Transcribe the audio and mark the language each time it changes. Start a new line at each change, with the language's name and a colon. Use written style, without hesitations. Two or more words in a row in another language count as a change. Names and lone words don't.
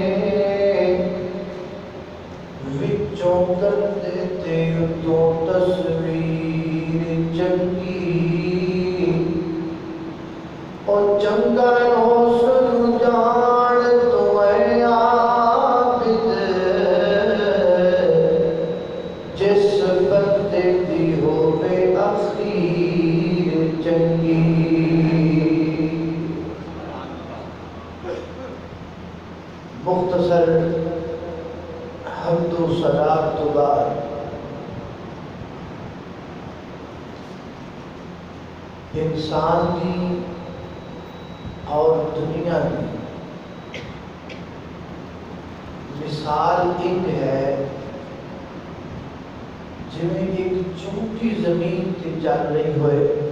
Punjabi: وچوں کردے تے اتوں تصویر چنگی او چنگا حسن جان تو اے عابد جس بندے دی ہووے اخیر چنگی مختصر حمد و صلات تو بعد انسان دی اور دنیا دی مثال ایک ہے جویں ایک چونٹی زمین تے چل رہی ہوئے